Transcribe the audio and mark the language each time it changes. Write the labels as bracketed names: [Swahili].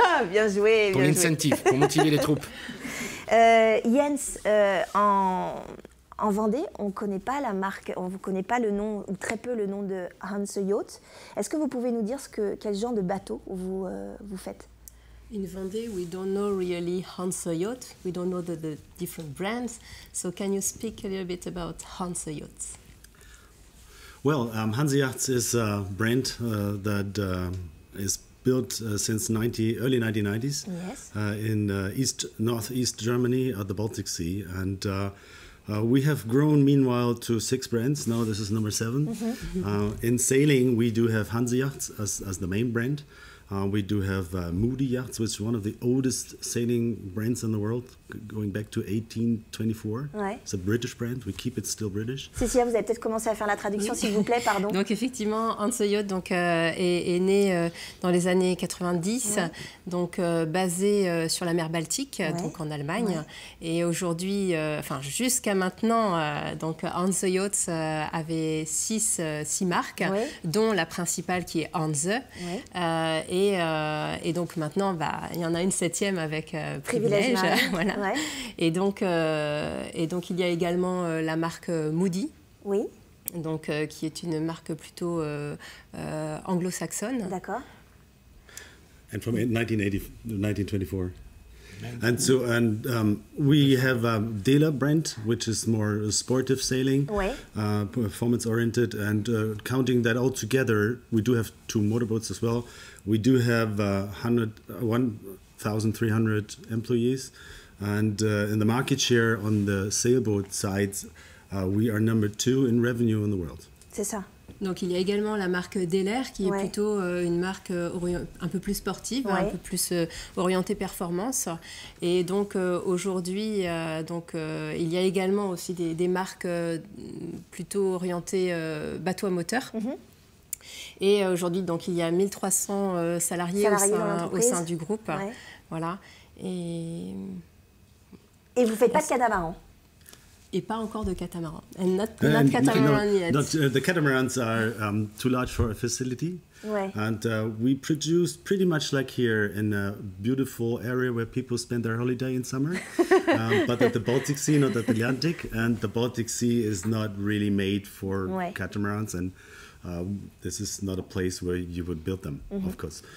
[French] Bien joué. Pour l'incentive, pour motiver les troupes. Jens, en Vendée, on ne connaît pas la marque, on ne connaît pas le nom, ou très peu le nom de Hanse Yacht. Est-ce que vous pouvez nous dire quel genre de bateau vous faites? [English] In Vendée, we don't know really Hanse Yacht. We don't know the different brands. So can you speak a little bit about Hanse Yachts? Well, Hanse Yachts is a brand that is built since early 1990s. Yes. In northeast Germany at the Baltic Sea, and we have grown meanwhile to 6 brands. Now this is number 7. In sailing, we do have Hanse Yachts as the main brand. We do have Moody Yachts, which is one of the oldest sailing brands in the world, going back to 1824. [French] Ouais. [English] It's a British brand. We keep it still British. [French] Cécilia, vous avez peut-être commencé à faire la traduction, s'il vous plaît, pardon. Donc effectivement, Hanse Yacht est né dans les années 90, donc basé sur la mer Baltique, donc en Allemagne. Et aujourd'hui, jusqu'à maintenant, donc Hanse Yachts avait 6 marques, dont la principale qui est Hanse. Et donc maintenant, il y en a une 7e avec Privilèges. Voilà. Ouais. Et donc il y a également la marque Moody. Oui. Donc, qui est une marque plutôt anglo-saxonne. D'accord. [English] And from 1924. And we have Dela brand, which is more sportive sailing, performance-oriented, and counting that all together, we do have 2 motorboats as well. We do have 1,300 employees, and in the market share on the sailboat side, we are number 2 in revenue in the world. [French] C'est ça. Donc il y a également la marque Deller qui est plutôt une marque un peu plus sportive, un peu plus orientée performance. Et donc aujourd'hui, il y a également aussi des marques plutôt orientées bateau à moteur. Et aujourd'hui, donc il y a 1300 salariés au sein du groupe. Voilà. Et vous ne faites pas de catamaran? et pas encore de catamaran. [English] And not catamaran yet. The catamarans are too large for a facility. And we produce pretty much like here in a beautiful area where people spend their holiday in summer, but at the Baltic Sea, not at the Atlantic. And the Baltic Sea is not really made for catamarans, and this is not a place where you would build them, of course.